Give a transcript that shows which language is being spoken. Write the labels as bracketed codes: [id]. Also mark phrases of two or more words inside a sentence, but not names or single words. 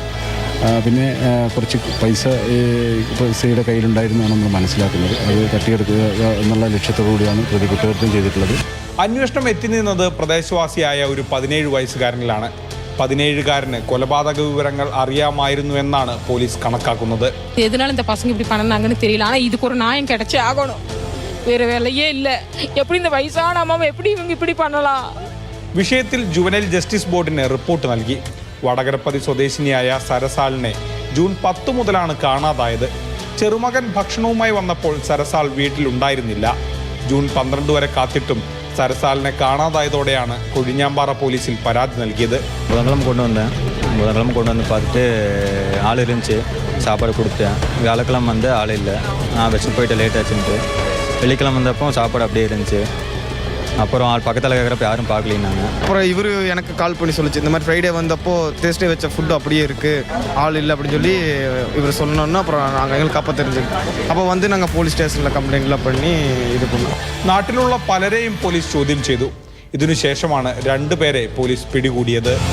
[ml] പിന്നെ കുറച്ച് പൈസയുടെ കയ്യിലുണ്ടായിരുന്നാണ് നമ്മൾ മനസ്സിലാക്കുന്നത്. അത് തട്ടിയെടുക്കുക എന്നുള്ള ലക്ഷ്യത്തോടുകൂടിയാണ് പ്രതി കുറ്റകൃത്യം ചെയ്തിട്ടുള്ളത്. അന്വേഷണം എത്തി നിന്നത് പ്രദേശവാസിയായ ഒരു 17 വയസ്സുകാരനിലാണ്. 17കാരന് കൊലപാതക വിവരങ്ങൾ അറിയാമായിരുന്നു എന്നാണ് പോലീസ് കണക്കാക്കുന്നത്. [ta] எதனால இந்த பசங்க இப்படி பண்ணாங்கன்னு தெரியல. ஆனா இதுக்கு ஒரு நியாயம் கிடைச்சே ஆகணும். வேற வேலையே இல்ல. எப்படி இந்த வயசான அம்மாவை எப்படி இவங்க இப்படி பண்ணலாம்? [ml] വിഷയത്തിൽ ജുവനൈൽ ജസ്റ്റിസ് ബോർഡിന് റിപ്പോർട്ട് നൽകി. വടകരപ്പതി സ്വദേശിനിയായ സരസാലിനെ ജൂൺ 10 മുതലാണ് കാണാതായത്. ചെറുമകൻ ഭക്ഷണവുമായി വന്നപ്പോൾ സരസാൽ വീട്ടിലുണ്ടായിരുന്നില്ല. ജൂൺ 12 വരെ കാത്തിട്ടും സരസാലിനെ കാണാതായതോടെയാണ് കൊഴിഞ്ഞാമ്പാറ പോലീസിൽ പരാതി നൽകിയത്. [ta] புதன்கிழமை கொண்டு வந்து பார்த்துட்டு ஆள் இருந்துச்சு, சாப்பாடு கொடுத்தேன். வியாழக்கிழமை வந்து ஆள் இல்லை, நான் வச்சு போயிட்டு லேட் ஆச்சுன்ட்டு. வெள்ளிக்கிழமை வந்தப்போ சாப்பாடு அப்படியே இருந்துச்சு. அப்புறம் பக்கத்தில் கேட்குறப்ப யாரும் பார்க்கலின்னாங்க. அப்புறம் இவர் எனக்கு கால் பண்ணி சொல்லிச்சு, இந்த மாதிரி ஃப்ரைடே வந்தப்போ தேர்ஸ்டே வச்ச ஃபுட்டு அப்படியே இருக்குது, ஆள் இல்லை அப்படின்னு சொல்லி இவர் சொன்னோன்னா அப்புறம் நாங்கள் எங்களுக்கு அப்போ தெரிஞ்சது. அப்போ வந்து நாங்கள் போலீஸ் ஸ்டேஷனில் கம்ப்ளைன்டெல்லாம் பண்ணி ഇത് பண்ணோம். [ml] നാട്ടിലുള്ള പലരെയും പോലീസ് ചോദ്യം ചെയ്തു. ഇതിനുശേഷമാണ് 2 പേരെ പോലീസ് പിടികൂടിയത്.